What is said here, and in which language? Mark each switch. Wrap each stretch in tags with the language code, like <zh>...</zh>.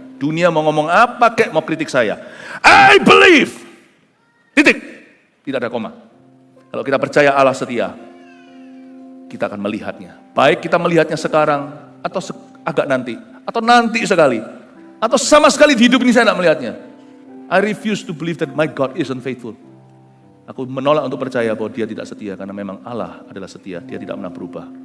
<id>Dunia mau ngomong apa kek, mau kritik saya.</id> <en>I believe.</en> <id>Titik. Tidak ada koma. Kalau kita percaya Allah setia, kita akan melihatnya. Baik kita melihatnya sekarang, atau agak nanti, atau nanti sekali, atau sama sekali di hidup ini saya tidak melihatnya.</id> <en>I refuse to believe that my God is unfaithful.</en> <id>Aku menolak untuk percaya bahwa dia tidak setia, karena memang Allah adalah setia, dia tidak pernah berubah.</id>